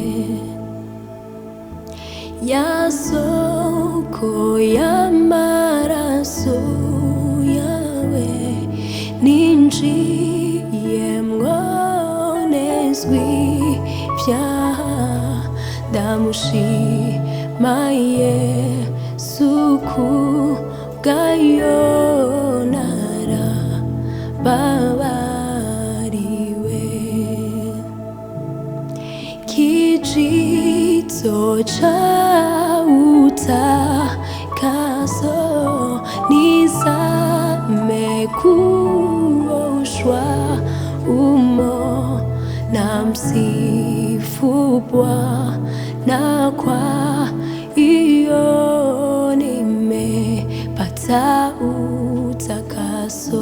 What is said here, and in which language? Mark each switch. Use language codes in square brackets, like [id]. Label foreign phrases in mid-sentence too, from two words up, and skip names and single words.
[rw] Ya soko y'amaraso yawe ninjiyemwo nezwi ibyaha. Ndamushima Yesu kubwayo narababariwe. [sw] Kijito chautakaso nizame kuoshwa umo na msifu Bwana, kwa iyo nimepata utakaso.